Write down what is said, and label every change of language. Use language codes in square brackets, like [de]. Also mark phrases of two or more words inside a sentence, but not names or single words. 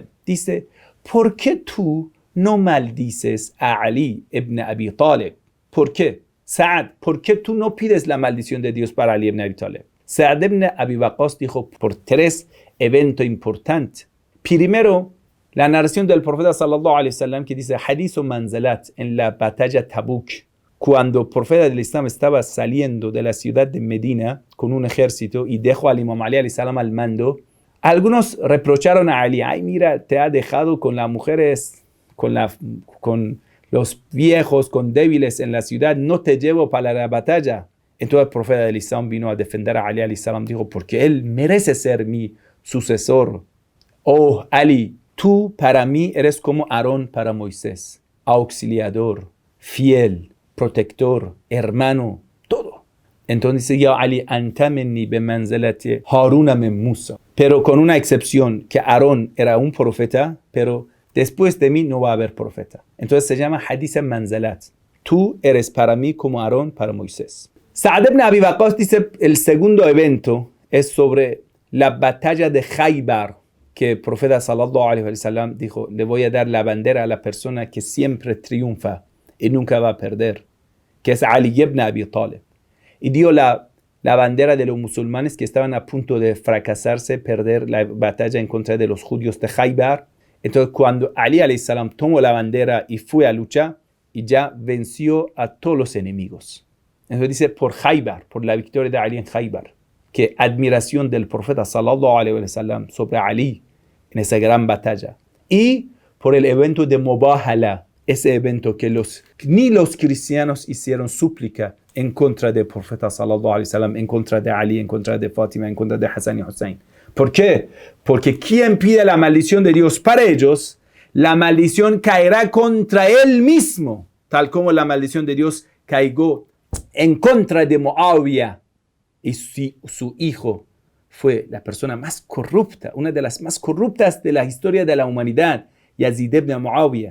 [es] Dice, ¿por qué tú no maldices a Ali ibn Abi Talib? ¿Por qué? Sa'd, ¿por qué tú no pides la maldición de Dios para Ali ibn Abi Talib? Sa'd ibn Abi Waqqas dijo, por 3 eventos importantes. Primero, la narración del profeta [ar] صلى الله عليه وسلم [es] que dice, Hadith manzalat, en la batalla Tabuk, cuando el profeta del Islam estaba saliendo de la ciudad de Medina con un ejército y dejó al Imam Ali alayhi salam al mando, algunos reprocharon a Ali, ay mira, te ha dejado con las mujeres, con los viejos, con débiles en la ciudad, no te llevo para la batalla. Entonces el profeta del Islam vino a defender a Ali [ar] عليه السلام, [es] dijo, porque él merece ser mi sucesor. Oh Ali, tú para mí eres como Aarón para Moisés, auxiliador, fiel, protector, hermano, todo. Entonces dice, [ar] يا علي أنت مني بمنزلة هارون من موسى. [es] Pero con una excepción, que Aarón era un profeta, pero después de mí no va a haber profeta. Entonces se llama Hadith Manzalat. Tú eres para mí como Aarón para Moisés. Sa'd ibn Abi Waqqas dice, el segundo evento es sobre la batalla de Khaybar, que el profeta [ar] صلى الله عليه وسلم [es] dijo, le voy a dar la bandera a la persona que siempre triunfa y nunca va a perder, que es Ali ibn Abi Talib. Y dio la bandera de los musulmanes que estaban a punto de fracasarse, perder la batalla en contra de los judíos de Khaybar. Entonces cuando Ali [ar] عليه السلام [es] tomó la bandera y fue a luchar, y ya venció a todos los enemigos. Entonces dice, por Khaybar, por la victoria de Ali en Khaybar, que admiración del profeta [ar] صلى الله عليه وسلم [es] sobre Ali en esa gran batalla. Y por el evento de Mubahala, ese evento que ni los cristianos hicieron súplica en contra del profeta [ar] صلى الله عليه وسلم, [es] en contra de Ali, en contra de Fátima, en contra de Hassan y Hussein. ¿Por qué? Porque quien pide la maldición de Dios para ellos, la maldición caerá contra él mismo, tal como la maldición de Dios cayó en contra de Muawiyah. Y su hijo fue la persona más corrupta, una de las más corruptas de la historia de la humanidad, Yazid ibn Muawiyah.